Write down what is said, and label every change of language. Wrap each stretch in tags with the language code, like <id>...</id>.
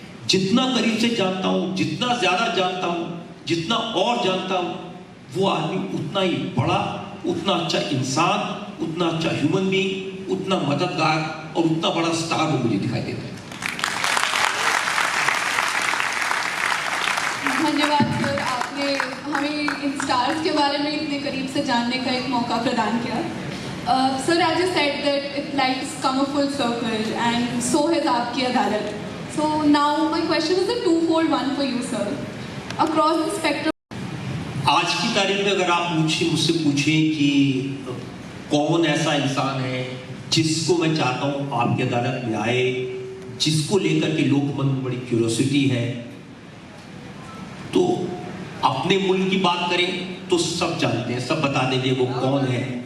<hi>जितना करीब से जानता हूँ, जितना ज्यादा जानता हूँ, जितना और जानता हूँ, वो आदमी उतना ही बड़ा, उतना अच्छा इंसान, उतना अच्छा ह्यूमन बीइंग, उतना मददगार और उतना बड़ा स्टार वो मुझे दिखाई देता है। धन्यवाद सर, आपने हमें इन स्टार्स के बारे में इतने करीब से जानने का एक मौका प्रदान किया।</hi> <en>Sir, as you said that life's come a full circle, and so has Aap Ki Adalat. So now my question is a twofold one for you, sir. Across the spectrum.</en> <hi>आज की तारीख में अगर आप मुझसे पूछें कि कौन ऐसा इंसान है जिसको मैं चाहता हूँ आपकी अदालत में आए, जिसको लेकर के लोग मन में बड़ी क्यूरियोसिटी है, तो अपने मुल्क की बात करें तो सब जानते हैं, सब बता देंगे वो कौन है।</hi>